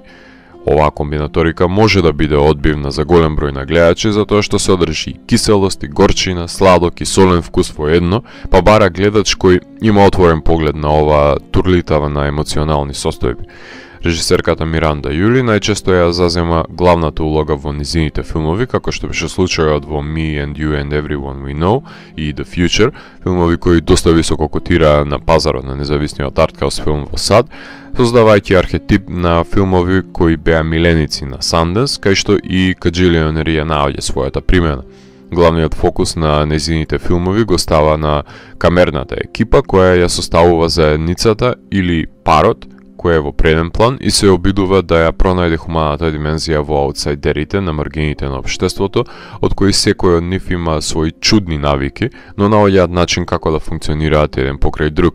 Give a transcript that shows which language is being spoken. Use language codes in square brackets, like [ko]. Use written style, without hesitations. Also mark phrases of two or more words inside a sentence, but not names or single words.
[mk] Оваа комбинаторика може да биде одбивна за голем број на гледачи затоа што содржи и киселост, и горчина, сладок и солен вкус во едно, па бара гледач кој има отворен поглед на оваа турлитава на емоционални состојби. Режисерката Миранда Јули најчесто ја зазема главната улога во низините филмови, како што беше случајот во Me and You and Everyone We Know и The Future, филмови кои доста високо котираа на пазарот на независниот артхаус филм во САД, создавајќи архетип на филмови кои беа миленици на Санденс, кај што и Каџилионер ја наоѓа својата примена. Главниот фокус на незините филмови го става на камерната екипа која ја составува заедницата или парот, кој е во преден план и се обидува да ја пронајде хуманата димензија во аутсайдерите на маргините на општеството, од кои секој од нив има своји чудни навики, но наоѓаат начин како да функционираат еден покрај друг.